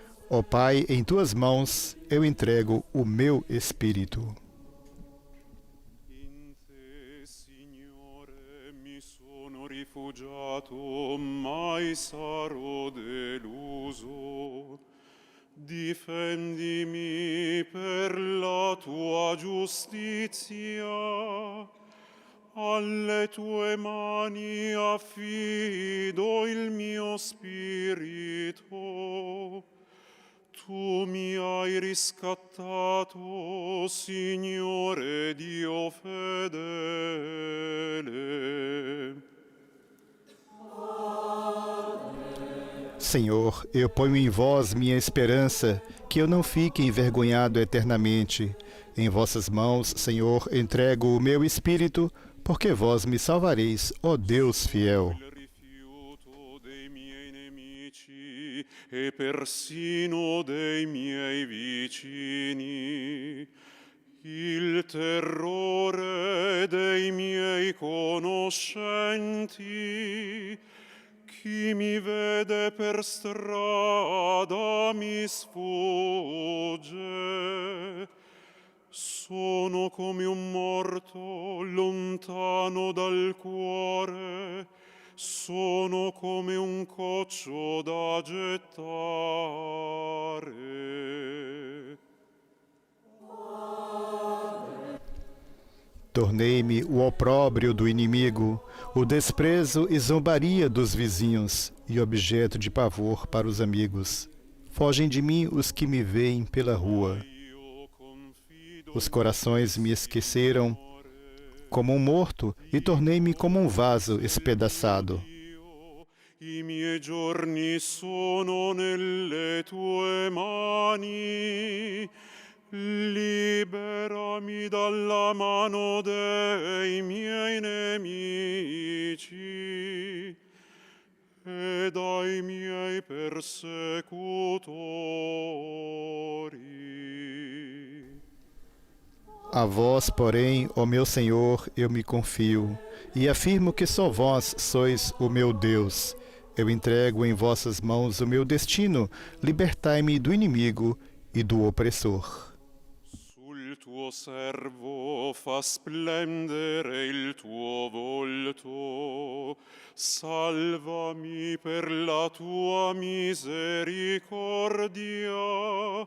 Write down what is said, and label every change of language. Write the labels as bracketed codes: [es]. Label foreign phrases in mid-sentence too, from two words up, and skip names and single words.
[pt] Ó Pai, em tuas mãos eu entrego o meu espírito. [it] In te, Signore, mi sono rifugiato, mai sarò deluso. Difendimi per la tua giustizia. Alle tue mani affido il mio spirito. Tu mi hai riscattato, Signore Dio fedele. [pt] Senhor, eu ponho em vós minha esperança, que eu não fique envergonhado eternamente. Em vossas mãos, Senhor, entrego o meu espírito, porque vós me salvareis, ó Deus fiel. [it] Il rifiuto dei miei nemici e persino dei miei vicini. Il terrore dei miei conoscenti. Chi mi vede per strada mi sfugge. Sono come un morto lontano dal cuore, sono come un coccio da gettare. [pt] Tornei-me o opróbrio do inimigo, o desprezo e zombaria dos vizinhos, e objeto de pavor para os amigos. Fogem de mim os que me veem pela rua. [it] Io confido [pt] Os corações me esqueceram como um morto, e tornei-me como um vaso espedaçado. [it] Dio. I miei giorni sono nelle tue mani. Liberami dalla mano dei miei nemici e dai miei persecutori. [pt] A vós, porém, ó meu Senhor, eu me confio, e afirmo que só vós sois o meu Deus. Eu entrego em vossas mãos o meu destino, libertai-me do inimigo e do opressor. [it] Sul tuo servo fa splendere il tuo volto, salvami per la tua misericordia.